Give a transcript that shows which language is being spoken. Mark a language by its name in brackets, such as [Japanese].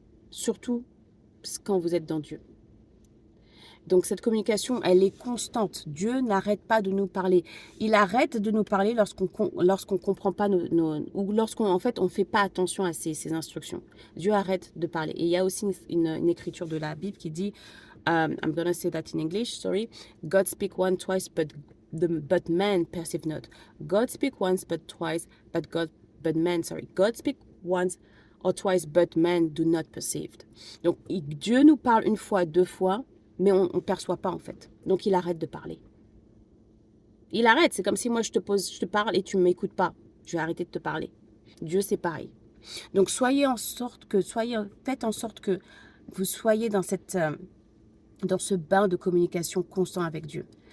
[French] Surtout quand vous êtes dans Dieu. Donc cette communication, elle est constante. Dieu n'arrête pas de nous parler. Il arrête de nous parler lorsqu'on comprend pas ou lorsqu'on en fait on fait pas attention à ses instructions. Dieu arrête de parler. Et il y a aussi une écriture de la Bible qui dit, [English] I'm gonna say that in English, sorry. God speak once, twice, but man perceive not. God speak once, but twice, but man, sorry. God speak once or twice, but man do not perceive. [French] Donc Dieu nous parle une fois, deux fois, mais on ne perçoit pas en fait. Donc il arrête de parler. Il arrête. C'est comme si moi, je te parle et tu ne m'écoutes pas. Je vais arrêter de te parler. Dieu, c'est pareil. Donc, faites en sorte que vous soyez dans dans ce bain de communication constant avec Dieu.